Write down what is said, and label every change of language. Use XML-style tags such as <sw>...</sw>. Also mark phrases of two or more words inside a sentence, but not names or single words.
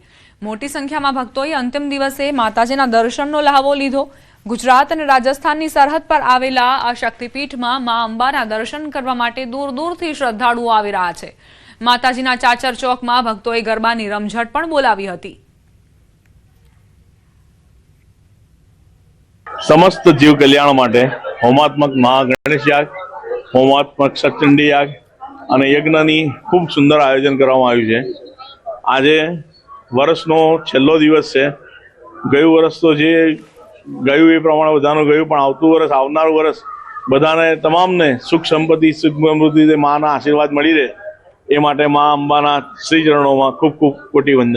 <gu>મોટી સંખ્યામાં ભક્તોએ અંતિમ દિવસે માતાજીના દર્શનનો લહાવો લીધો। ગુજરાત અને રાજસ્થાનની સરહદ પર આવેલા આ શક્તિપીઠમાં મા અંબાના દર્શન કરવા માટે દૂર દૂરથી શ્રદ્ધાળુઓ આવી રહ્યા છે। માતાજીના ચાચર ચોકમાં ભક્તોએ ગરબાની રમઝટ પણ બોલાવી હતી। સમસ્ત જીવ કલ્યાણ માટે હોમાત્મક મહાગણેશ યાગ, હોમાત્મક સચંડી યાગ અને યજ્ઞની ખૂબ સુંદર આયોજન કરવામાં આવ્યું છે। આજે વર્ષનો છેલ્લો દિવસ છે। ગયું વર્ષ તો જે ગયું એ પ્રમાણે બધાનું ગયું, પણ આવતું વર્ષ, આવનારું વર્ષ બધાને તમામને સુખ સંપત્તિ, સુખ સમૃદ્ધિ, માના આશીર્વાદ મળી રહે એ માટે મા અંબાના શ્રી ચરણોમાં ખૂબ ખૂબ કોટી વંદન।</gu>